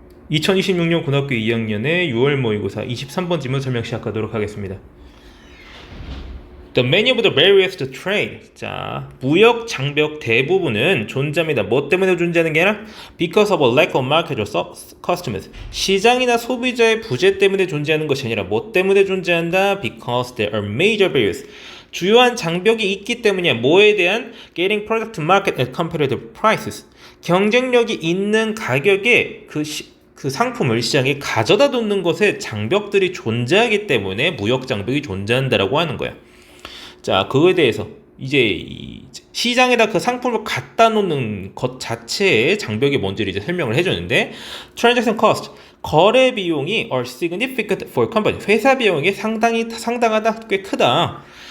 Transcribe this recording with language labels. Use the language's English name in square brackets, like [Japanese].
[Korean] 2026년 고등학교 2학년의 6월 모의고사 23번 지문 설명 시작하도록 하겠습니다. [English] The many of the barriers to trade. [Korean] 자, 무역 장벽 대부분은 존재합니다. 뭐 때문에 존재하는 게 아니라 [English] because of a lack of market or customers. [Korean] 시장이나 소비자의 부재 때문에 존재하는 것이 아니라 뭐 때문에 존재한다? [English] Because there are major barriers. [Korean] 주요한 장벽이 있기 때문이야. 뭐에 대한 [English] getting product to market at competitive prices. [Korean] 경쟁력이 있는 가격에 그 상품을 시장에 가져다 놓는 것에 장벽들이 존재하기 때문에 무역 장벽이 존재한다라고 하는 거야. 자, 그거에 대해서 이제 시장에다 그 상품을 갖다 놓는 것 자체의 장벽이 뭔지를 이제 설명을 해줬는데, [English] transaction cost, [Korean] 거래 비용이 [English] are significant for company, [Korean] 회사 비용이 상당하다, 꽤 크다.